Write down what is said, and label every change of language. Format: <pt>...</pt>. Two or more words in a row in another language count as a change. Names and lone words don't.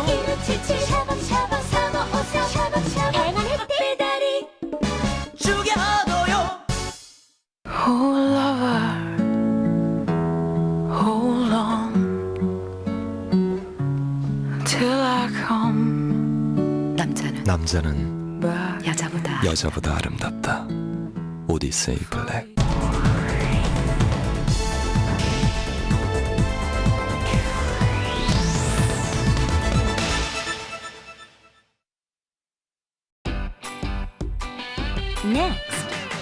<ko>1277 샤방샤방 3554 샤방샤방 행운의 배달이 죽여줘요.</ko> <en>Oh lover, hold on till I come.</en> <ko>남자는 여자보다 아름답다. 오디세이 블랙.</ko> <en>Next.</en>